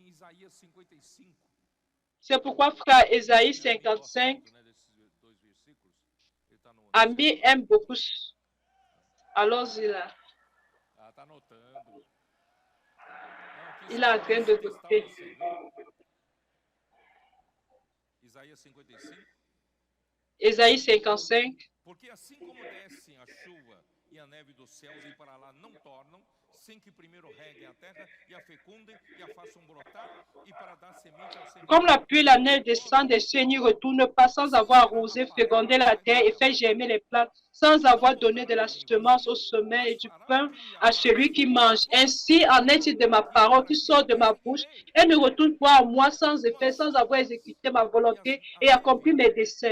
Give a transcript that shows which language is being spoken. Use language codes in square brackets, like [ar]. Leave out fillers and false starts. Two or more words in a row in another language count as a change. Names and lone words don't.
[fr] C'est pourquoi frère Ésaïe 55, Ami aime beaucoup. Allons-y là. Il est en train de noter. Ésaïe 55. [pt] Porque assim como descem a chuva e a neve dos céus e para lá não tornam, sem que primeiro reguem a terra e a fecundem e a façam brotar e para dar semente ao semeador. [fr] Comme la pluie et la neige descendent des cieux, n'y retourne pas sans avoir arrosé, fécondé la terre et fait germer les plantes, sans avoir donné de la semence au semeur et du pain à celui qui mange. Ainsi en est-il de ma parole qui sort de ma bouche et ne retourne pas à moi sans effet, sans avoir exécuté ma volonté et accompli mes desseins.